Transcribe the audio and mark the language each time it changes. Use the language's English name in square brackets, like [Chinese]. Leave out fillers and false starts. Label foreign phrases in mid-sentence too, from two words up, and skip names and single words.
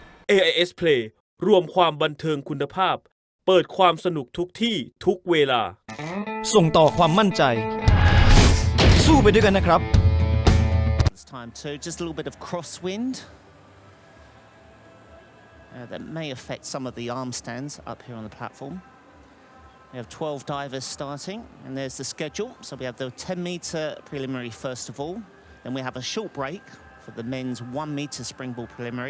[Thai] AIS Play รวมความบันเทิงคุณภาพเปิดความสนุกทุกที่ทุกเวลา ส่งต่อความมั่นใจสู้ไปด้วยกันนะครับ [English] It's time to just a little bit of crosswind that may affect some of the arm stands up here on the platform. We have 12 divers starting, and there's the schedule. So we have the 10-meter preliminary first of all. Then we have a short break for the men's 1-meter springboard preliminary.